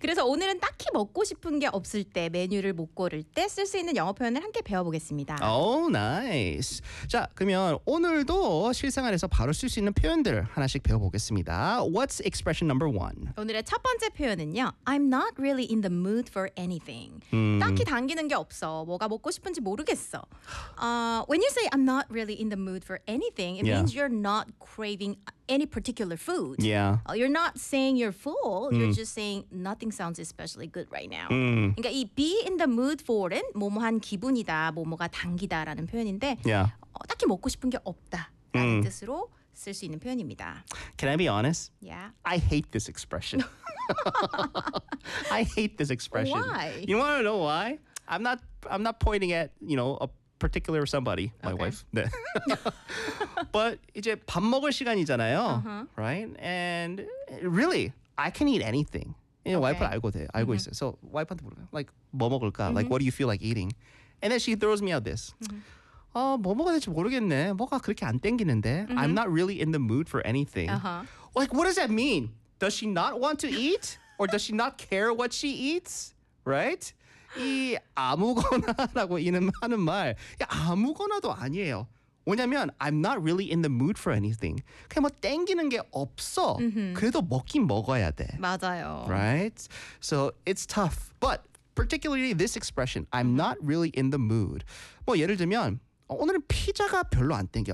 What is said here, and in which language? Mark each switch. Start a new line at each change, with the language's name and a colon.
Korean: 그래서 오늘은 딱히 먹고 싶은 게 없을 때 메뉴를 못 고를 때 쓸 수 있는 영어 표현을 함께 배워보겠습니다.
English: Oh, nice.
Korean: 자, 그러면 오늘도 실생활에서 바로 쓸 수 있는 표현들 하나씩 배워보겠습니다.
English: What's expression number one?
Korean: 오늘의 첫 번째 표현은요.
English: I'm not really in the mood for anything.
Korean: 딱히 당기는 게 없어. 뭐가 먹고 싶은지 모르겠어.
English: When you say I'm not really in the mood for anything, it means you're not craving any particular food. Yeah. You're not saying you're full. You're just saying nothing sounds especially good right now.
Korean: 그러니까 이 be in the mood for은 뭐뭐한 기분이다, 뭐뭐가 당기다라는 표현인데 딱히 먹고 싶은 게 없다라는 뜻으로 쓸 수 있는 표현입니다.
English: Can I be honest? Yeah. I hate this expression. I hate this expression. Why? You want to know why? I'm not pointing at, you know, a particular somebody, my wife.
Korean: 네. But 이제 밥 먹을 시간이잖아요. Uh-huh. Right?
English: And really, I can eat anything. You know,
Korean: 와이프 알고 돼. 알고 있어. So 와이프한테 물어봐.
English: Like,
Korean: 뭐 먹을까?
English: Mm-hmm. Like, what do you feel like eating? And then she throws me out this. Mm-hmm.
Korean: 뭐 먹어야 될지 모르겠네. 뭐가 그렇게 안 땡기는데. Mm-hmm.
English: I'm not really in the mood for anything. Uh-huh. Like, what does that mean? Does she not want to eat? Or does she not care what she eats? Right?
Korean: 이 아무거나라고 하는 말. 야, 아무거나도 아니에요.
English: 왜냐면 I'm not really in the mood for anything.
Korean: 그냥 뭐 땡기는 게 없어. Mm-hmm. 그래도 먹긴 먹어야 돼. 맞아요.
English: Right? So it's tough. But particularly this expression, I'm not really in the mood.
Korean: 뭐 예를 들면 오늘은 피자가 별로 안 땡겨.